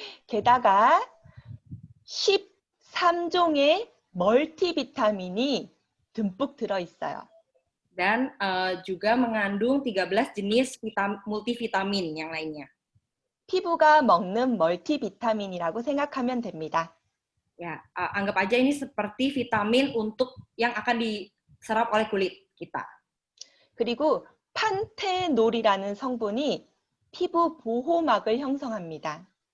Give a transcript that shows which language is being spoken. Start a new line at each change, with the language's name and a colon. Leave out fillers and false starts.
Korean: 게다가 13종의 멀티비타민이 듬뿍 들어있어요.
Indonesian: Dan juga mengandung 13 jenis multivitamin yang lainnya.
Korean: 피부가 먹는 멀티비타민이라고 생각하면 됩니다.
Indonesian: Ya, anggap aja ini seperti vitamin untuk yang akan diserap oleh kulit kita.
Korean: 그리고 판테놀이라는 성분이 피부 보호막을 형성합니다.